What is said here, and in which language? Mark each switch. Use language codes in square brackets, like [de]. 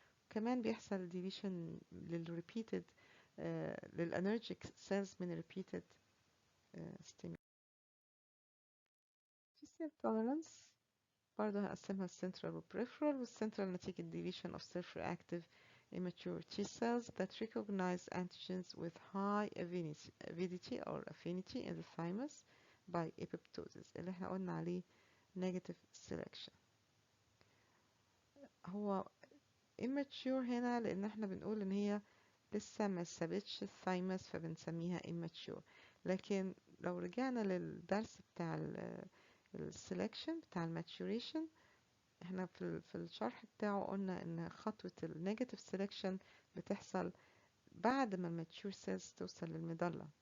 [ar] كمان بيحصل deletion لل repeated للأنرجيك cells من repeated stimulation. T-cell tolerance برضه هنقسمها السنترال والبريفرال. والسنترال نتيجة [en] deletion of self-reactive immature T cells that recognize antigens with high avidity or affinity in the thymus by apoptosis [ar] اللي احنا قلنا عليه [en] negative selection. [ar] هو immature هنا لأن احنا بنقول إن هي لسه ما سابتش الثايمس فبنسميها immature. لكن لو رجعنا للدرس بتاع السelection بتاع الماتوريشن احنا في الشرح بتاعه قلنا ان خطوة النيجاتيف سيلكشن بتحصل بعد ما الماتشور سيلز توصل للمضلة.